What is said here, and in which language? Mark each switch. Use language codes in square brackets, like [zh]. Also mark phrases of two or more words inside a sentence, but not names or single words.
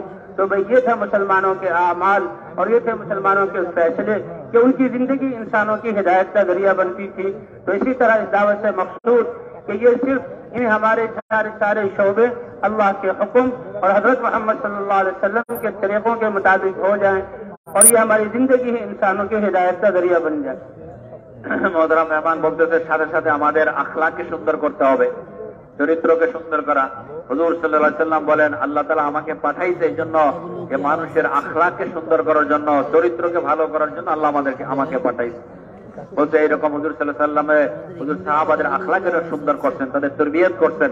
[ur] تو بھئی یہ تھا مسلمانوں کے اعمال اور یہ تھے مسلمانوں کے فیصلے کہ ان کی زندگی انسانوں کی ہدایت کا ذریعہ بنتی تھی. تو اسی طرح اس دعوت سے مقصود کہ یہ صرف ان ہمارے سارے شعبے اللہ کے حکم اور حضرت محمد صلی اللہ علیہ وسلم کے طریقوں کے مطابق ہو جائیں اور یہ ہماری زندگی ہی انسانوں کی ہدایت کا ذریعہ بن جائے. [bn] মহতরম মেহমান বলতেছে সাথে সাথে আমাদের আখলাককে সুন্দর করতে হবে, চরিত্রকে সুন্দর করা। হুজুর সাল্লাল্লাহু আলাইহি সাল্লাম বলেন আল্লাহ তাআলা আমাকে পাঠাইছে এই জন্য যে মানুষের আখলাককে সুন্দর করার জন্য, চরিত্রকে ভালো করার জন্য আল্লাহ আমাকে পাঠাইছে। বলছে এইরকম হুজুর সাল্লাল্লাহু আলাইহি সাল্লামে হুজুর সাহাবাদের আখলাকের সুন্দর করছেন, তাদের তরবিয়ত করছেন।